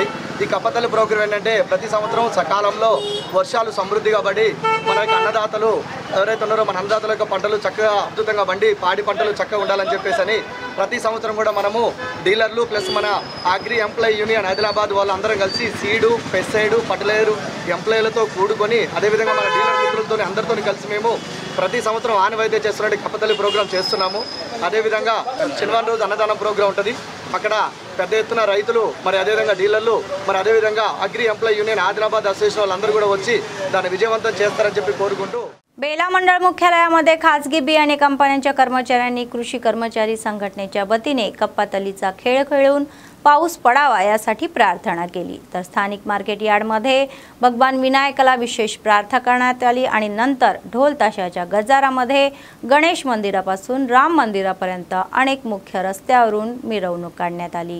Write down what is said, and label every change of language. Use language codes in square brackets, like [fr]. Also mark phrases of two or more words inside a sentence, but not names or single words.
[te] ఈ కప్పతల్లి ప్రోగ్రాం ఏంటంటే ప్రతి సంవత్సరం సకాలంలో వర్షాలు సమృద్ధిగా పడి మనకి అన్నదాతలు ఎవరైతే ఉన్నారో మన అన్నదాతల యొక్క పంటలు చక్కగా అద్భుతంగా పండి పాడి పంటలు చక్కగా ఉండాలని చెప్పేసి ప్రతి సంవత్సరం కూడా మనము డీలర్లు ప్లస్ మన [en] agri employee union [te] ఆదిలాబాద్ వాళ్ళందరం కలిసి [en] seed pesticide fertilizer [te] ఎంప్లాయీలతో కూడుకొని అదేవిధంగా మన డీలర్ మిత్రులతో అందరితో కలిసి మేము ప్రతి సంవత్సరం ఆనవాయితీ చేస్తున్నట్టు కప్పతల్లి ప్రోగ్రాం చేస్తున్నాము। అదేవిధంగా శనివారం రోజు అన్నదానం ప్రోగ్రాం ఉంటుంది। అక్కడ పెద్ద ఎత్తున రైతులు మరి అదేవిధంగా డీలర్లు మరి అదేవిధంగా [en] agri employee union [te] ఆదిలాబాద్ అసోసియేషన్ వాళ్ళందరూ కూడా వచ్చి దాన్ని విజయవంతం చేస్తారని చెప్పి కోరుకుంటూ [mr] बेला मंडळ मुख्यालयामध्ये खासगी बियाणे कंपन्यांच्या कर्मचाऱ्यांनी कृषी कर्मचारी संघटनेच्या वतीने कप्पातलीचा खेळ खेळून पाऊस पडावा यासाठी प्रार्थना केली। तर स्थानिक मार्केट यार्डमध्ये भगवान विनायकाला विशेष प्रार्थना करण्यात आली आणि नंतर ढोल ताशाच्या गजरामध्ये गणेश मंदिरापासून राम मंदिरापर्यंत अनेक मुख्य रस्त्यावरून मिरवणूक काढण्यात आली।